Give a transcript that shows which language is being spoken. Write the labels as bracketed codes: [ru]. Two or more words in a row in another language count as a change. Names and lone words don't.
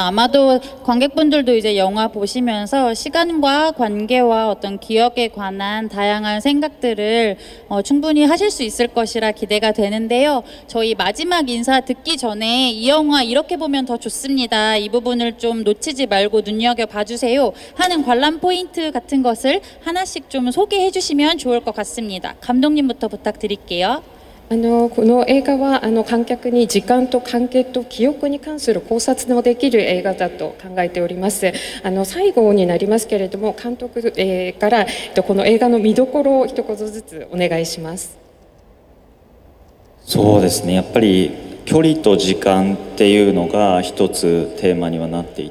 [ko] 아마도 관객분들도 이제 영화 보시면서 시간과 관계와 어떤 기억에 관한 다양한 생각들을 충분히 하실 수 있을 것이라 기대가 되는데요. 저희 마지막 인사 듣기 전에 이 영화 이렇게 보면 더 좋습니다. 이 부분을 좀 놓치지 말고 눈여겨봐 주세요 하는 관람 포인트 같은 것을 하나씩 좀 소개해 주시면 좋을 것 같습니다. 감독님부터 부탁드릴게요. [ja] この映画は観客に時間と関係と記憶に関する考察のできる映画だと考えております。最後になりますけれども監督、からこの映画の見どころを一言ずつお願いします。そうですね、やっぱり距離と時間っていうのが一つテーマにはなってい